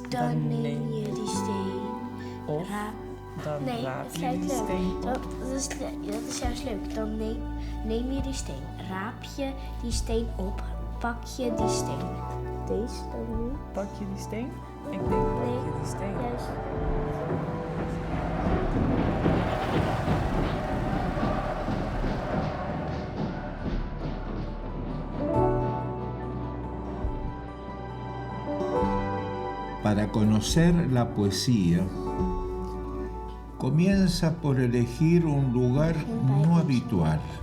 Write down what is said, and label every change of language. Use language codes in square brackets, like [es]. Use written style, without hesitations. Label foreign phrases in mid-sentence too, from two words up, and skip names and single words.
[nl] Dan neem je die steen. Of dan Nee, raap dat je lijkt die leuk. steen op. Dat is juist leuk. Dan neem je die steen. Raap je die steen op. Pak je die steen. Deze dan nu. Pak je die steen? Ik denk, pak je die steen. Juist. [es] Para conocer la poesía, comienza por elegir un lugar no habitual,